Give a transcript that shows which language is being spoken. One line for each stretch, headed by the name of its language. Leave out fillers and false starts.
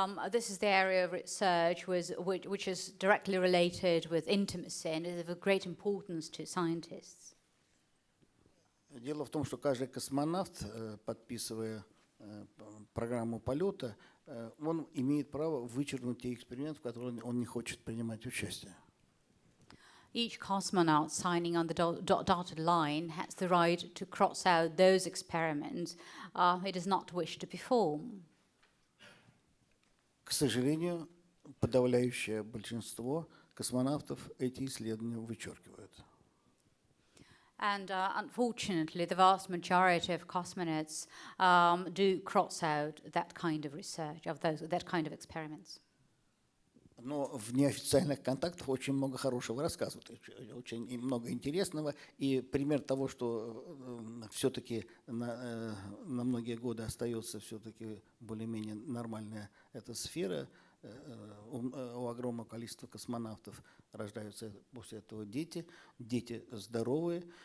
English: This is the area of research which is directly related with intimacy and is of great importance to scientists.
Russian: Дело в том, что каждый космонавт, подписывая программу полета, он имеет право вычеркнуть те эксперименты, в которых он не хочет принимать участие.
English: Each cosmonaut signing on the dotted line has the right to cross out those experiments he does not wish to perform.
Russian: К сожалению, подавляющее большинство космонавтов эти исследования вычеркивают.
English: And unfortunately, the vast majority of cosmonauts do cross out that kind of research, that kind of experiments.
Russian: Но в неофициальных контактах очень много хорошего рассказывают, очень много интересного. И пример того, что все-таки на многие годы остается все-таки более-менее нормальная эта сфера. У огромного количества космонавтов рождаются после этого дети здоровые.